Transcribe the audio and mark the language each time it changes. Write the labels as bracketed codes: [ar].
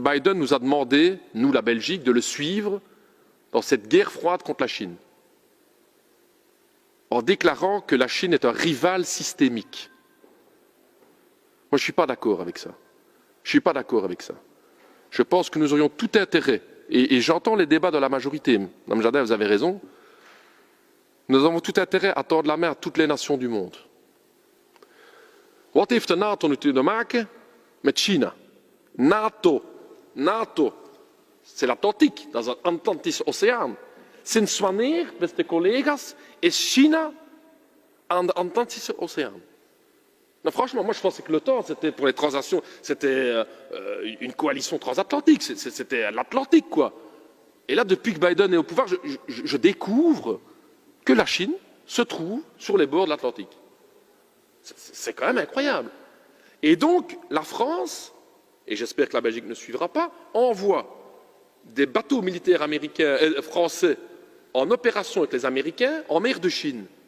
[fr] Biden nous a demandé, nous la Belgique, de le suivre dans cette guerre froide contre la Chine, en déclarant que la Chine est un rival systémique. Moi, je ne suis pas d'accord avec ça. Je ne suis pas d'accord avec ça. Je pense que nous aurions tout intérêt, et j'entends les débats de la majorité, Mme Jadin, vous avez raison, nous avons tout intérêt à tendre la main à toutes les nations du monde. [nl] Wat heeft de NATO nu te maken met China? [fr] NATO, c'est l'Atlantique, [nl] dat is een Atlantische Oceaan. Sinds wanneer, beste collega's, is China aan de Atlantische Oceaan? [fr] Non, franchement, moi je pensais que l'OTAN, c'était pour les transactions, c'était une coalition transatlantique, c'était l'Atlantique, quoi. Et là, depuis que Biden est au pouvoir, je découvre que la Chine se trouve sur les bords de l'Atlantique. C'est quand même incroyable. Et donc, la France, et j'espère que la Belgique ne suivra pas, envoie des bateaux militaires américains, français en opération avec les Américains en mer de Chine.